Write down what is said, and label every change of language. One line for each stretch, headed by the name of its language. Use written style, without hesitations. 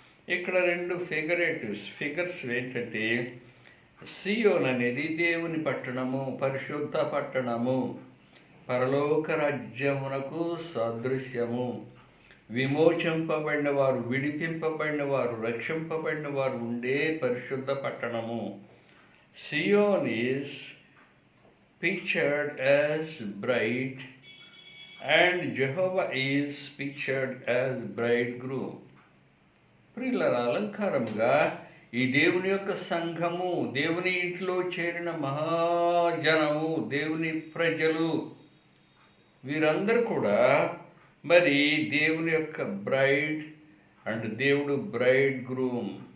Telugu: ఇక్కడ రెండు ఫిగర్స్ ఏంటంటే, సియోన్ అనేది దేవుని పట్టణము, పరిశుద్ధ పట్టణము, పరలోక రాజ్యమునకు సదృశ్యము. విమోచింపబడిన వారు, విడిపింపబడిన వారు, రక్షింపబడిన వారు ఉండే పరిశుద్ధ పట్టణము.
English: Zion is pictured as bride and Jehovah is pictured as bridegroom.
Telugu: ప్రియులారా, అలంకారముగా ఈ దేవుని యొక్క సంఘము, దేవుని ఇంట్లో చేరిన మహాజనము, దేవుని ప్రజలు, వీరందరూ కూడా మరి దేవుని యొక్క బ్రైడ్ అండ్ దేవుడు బ్రైడ్ గ్రూమ్